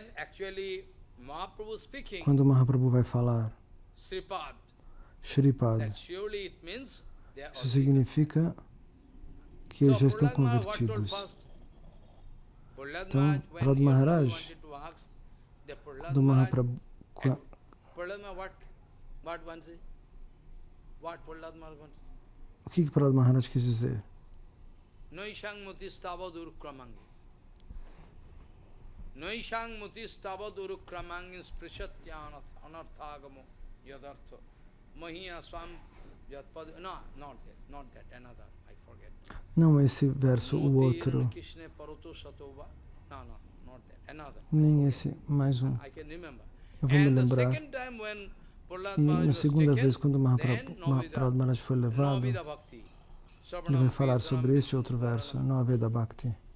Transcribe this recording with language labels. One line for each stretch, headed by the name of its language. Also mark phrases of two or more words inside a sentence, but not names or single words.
Portuguese: Quando Mahaprabhu vai falar Shripada, isso significa que eles já estão convertidos. Então, Prahlada Maharaj, quando Mahaprabhu... O que Prahlada Maharaj quis dizer?
Sanskrit: Noishang mutistava durukramangin sprishatyana anarthagamo yadartha mahiya swam yatpad.
English: No, not that, another, I forget.
Portuguese: Não esse verso, o outro. Nem esse, mais um. Eu vou me lembrar. E na segunda vez, quando Prahlada Maharaj foi levado, ele vai falar sobre esse outro verso, no Aveda Bhakti.